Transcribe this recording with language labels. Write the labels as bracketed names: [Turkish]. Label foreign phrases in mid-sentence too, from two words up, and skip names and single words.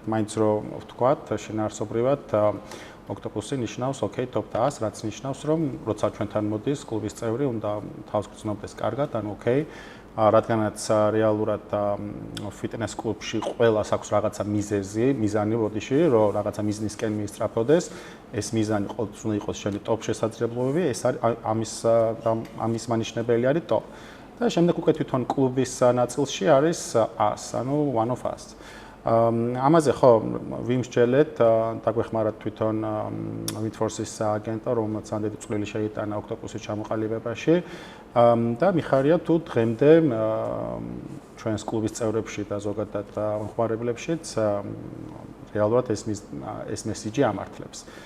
[Georgian] მაინც რომ ვთქვათ, შინაარსობრივად ოქტოპუსი ნიშნავს top 100, რაც ნიშნავს, რომ როცა ჩვენთან მოდის კლუბის წევრი, უნდა თავს გრძნობდეს კარგად, ანუ რადგანაც რეალურად ფიტნეს კლუბში ყველას აქვს რაღაცა მიზანი ბოდიში, რომ რაღაცა მიზნისკენ მიისწრაფოდეს, ეს მიზანი ყოველთვის უნდა იყოს შენი ტოპ შესაძლებლობები, ეს არის ამის მანიშნებელი არის ტოპ. და შემდეგ უკვე თვითონ კლუბის ნაწილში არის 100, ანუ [English] one of us. [Georgian] ამაზე ხო ვიმსჯელეთ, დაგვეხმარა თვითონ Midforce-ის აგენტო, რომელმაც ძალიან დიდი წვლილი შეიტანა ოქტოპუსის ჩამოყალიბებაში და მიხარია თუ დღემდე ჩვენს კლუბის წევრებში და ზოგადად მომხმარებლებშიც რეალურად ეს მესიჯი ამართლებს.